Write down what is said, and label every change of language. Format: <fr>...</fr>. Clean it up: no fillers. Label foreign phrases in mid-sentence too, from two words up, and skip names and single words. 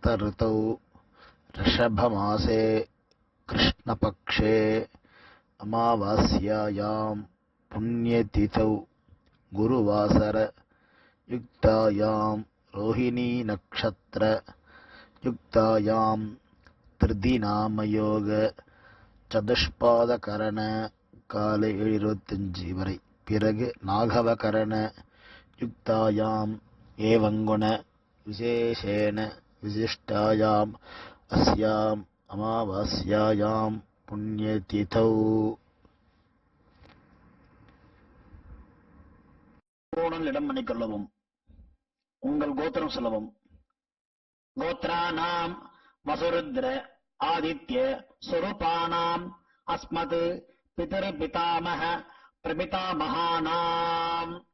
<sa>ऋतौ ऋषभमासे कृष्णपक्षे अमावास्यायां पुण्यतिथौ गुरुवासर युक्तायां रोहिणी नक्षत्र युक्तायां त्रिदिनामयोग चतुष्पादकरण</sa> <ta>காலை 7:25 வரை.</ta> <sa>பிறகு நாகவகரண युक्तायाम् एवङ्गुण विशेषेण विशिष्टायाम् अस्याम् अमावास्यायाम् पुण्यतिथौ.</sa> <ta>இடம் பண்ணிக்கொள்ளவும். உங்கள் கோத்திரம் சொல்லவும்.</ta> <sa>गोत्राणाम् वसुरुद्र आदित्य स्वरूपाणाम् अस्मत् पितृ पितामह प्रपितामहानाम्.</sa>